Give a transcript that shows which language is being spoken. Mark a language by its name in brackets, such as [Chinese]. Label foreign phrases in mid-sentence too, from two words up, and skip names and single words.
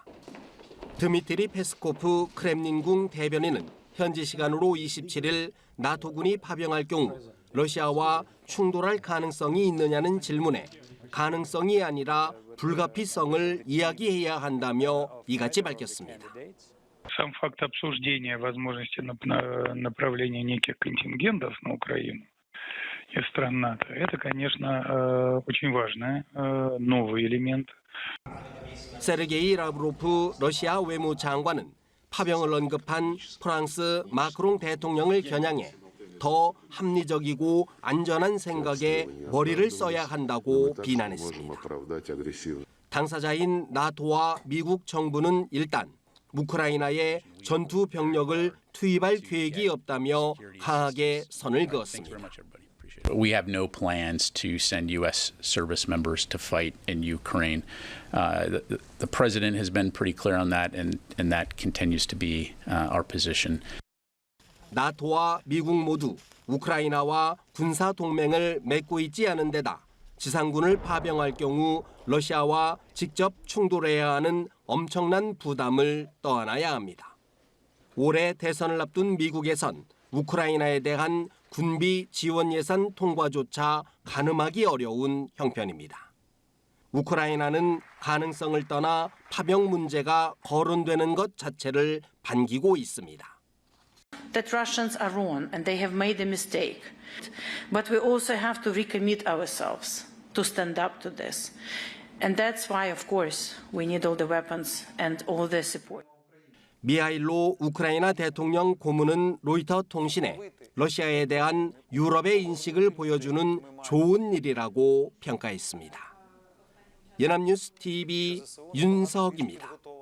[Korean] 드미트리 페스코프 크렘린궁 대변인은 현지 시간으로 27일 나토군이 파병할 경우 러시아와 충돌할 가능성이 있느냐는 질문에 가능성이 아니라 불가피성을 이야기해야 한다며 이같이 밝혔습니다. [Russian] Сам факт обсуждения возможности направления неких контингентов на Украину из стран НАТО, это, конечно, очень важный новый элемент. [Korean] 세르게이 라브로프 러시아 외무장관은 파병을 언급한 프랑스 마크롱 대통령을 겨냥해 더 합리적이고 안전한 생각에 머리를 써야 한다고 비난했습니다. 당사자인 나토와 미국 정부는 일단 우크라이나에 전투 병력을 투입할 계획이 없다며 강하게 선을 그었습니다. [English] We have no plans to send U.S. service members to fight in Ukraine. The president has been pretty clear on that, and that continues to be our position. [Korean] 나토와 미국 모두 우크라이나와 군사 동맹을 맺고 있지 않은 데다 지상군을 파병할 경우 러시아와 직접 충돌해야 하는 엄청난 부담을 떠안아야 합니다. 올해 대선을 앞둔 미국에선 우크라이나에 대한 군비 지원 예산 통과조차 가늠하기 어려운 형편입니다. 우크라이나는 가능성을 떠나 파병 문제가 거론되는 것 자체를 반기고 있습니다. [English] That Russians are wrong and they have made a mistake. But we also have to recommit ourselves to stand up to this. And that's why, of course, we need all the weapons and all the support. [Korean] 미하일로 우크라이나 대통령 고문은 로이터 통신에 러시아에 대한 유럽의 인식을 보여주는 좋은 일이라고 평가했습니다. 연합뉴스 TV 윤석입니다.